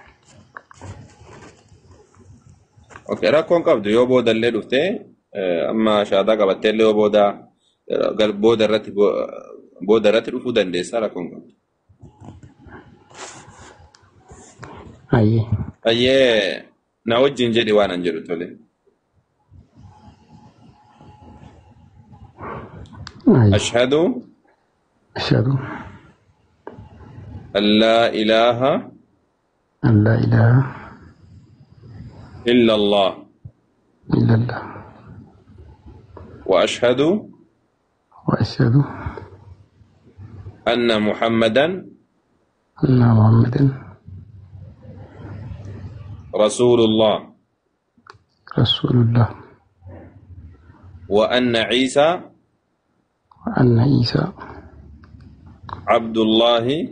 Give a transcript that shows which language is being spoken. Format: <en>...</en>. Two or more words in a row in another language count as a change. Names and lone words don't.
<om>Okay, rakkoon qabdu yoo boodallee dhuftee amma shaadaa qabatteellee yoo booda irratti dhufuu dandeessaa rakkoon qabdu. Ayyee na wajjin jedhi waan an jedhu tole.</om> <ar>أشهد أن لا إله إلا الله وأشهد أن محمدا رسول الله وأن عيسى عبد الله</ar>